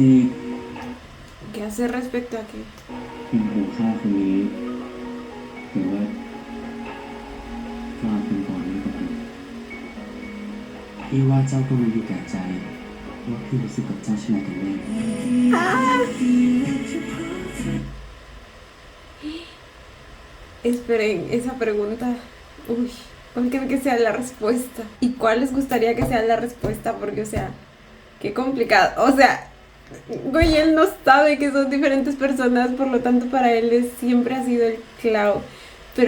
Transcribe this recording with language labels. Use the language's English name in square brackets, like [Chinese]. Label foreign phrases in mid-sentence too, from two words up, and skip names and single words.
[Spanish] ¿Qué hace respecto a qué? [Thai] เป็นหูข้าคนนี้หรือว่าข้าเป็นก่อนนี้ก็เป็นพี่ว่าเจ้าก็รู้อยู่แก่ใจว่าพี่รู้สึกกับเจ้าเช่นไรกันแน่ [Spanish] Esperen, esa pregunta. Uy, ¿cuál creen que sea la respuesta? ¿Y cuál les gustaría que sea la respuesta? Porque, o sea, qué complicado. O sea, güey, él no sabe que son diferentes personas, por lo tanto para él siempre ha sido el Clau.